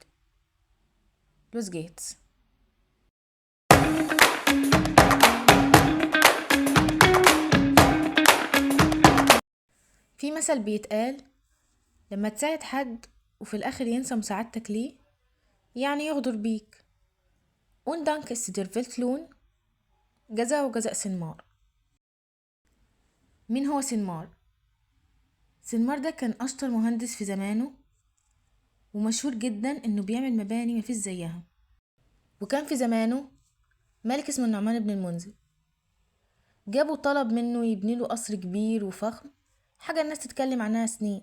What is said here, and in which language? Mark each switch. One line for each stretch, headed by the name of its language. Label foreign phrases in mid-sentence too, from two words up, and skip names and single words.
Arabic: لوس جيتس. في مثل بيتقال: لما تساعد حد وفي الاخر ينسى مساعدتك ليه، يعني يغدر بيك.
German: Und dank ist der Weltlohn
Arabic: جزاء وجزاء سنمار. مين هو سنمار؟ سنمار ده كان اشطر مهندس في زمانه، ومشهور جدا انه بيعمل مباني مفيش زيها. وكان في زمانه ملك اسمه النعمان بن المنذر، جابوا طلب منه يبني له قصر كبير وفخم، حاجة الناس تتكلم عنها سنين.